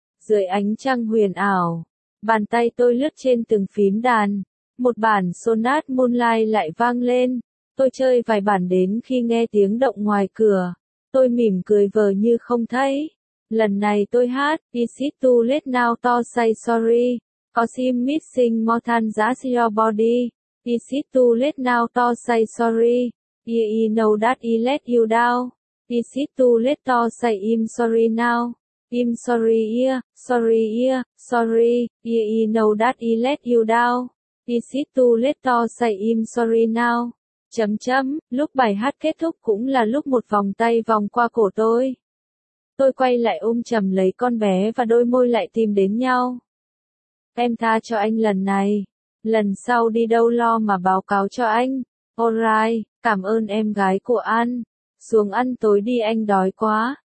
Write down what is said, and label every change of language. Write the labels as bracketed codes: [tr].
[vi] Dưới ánh trăng huyền ảo. Bàn tay tôi lướt trên từng phím đàn. Một bản Sonat Moonlight lại vang lên. Tôi chơi vài bản đến khi nghe tiếng động ngoài cửa. Tôi mỉm cười vờ như không thấy. Lần này tôi hát [en] Is it too late now to say sorry? Cause I'm missing more than just your body. Is it too late now to say sorry? Yeah, I know that I let you down. Is it too late to say I'm sorry now? I'm sorry, yeah, sorry, yeah, sorry. Yeah, I know that I let you down. Is it too late to say I'm sorry now? [vi] Chấm chấm, lúc bài hát kết thúc cũng là lúc một vòng tay vòng qua cổ tôi. Tôi quay lại ôm chầm lấy con bé và đôi môi lại tìm đến nhau. Em tha cho anh lần này. Lần sau đi đâu lo mà báo cáo cho anh. Alright, cảm ơn em gái của anh. Xuống ăn tối đi, anh đói quá.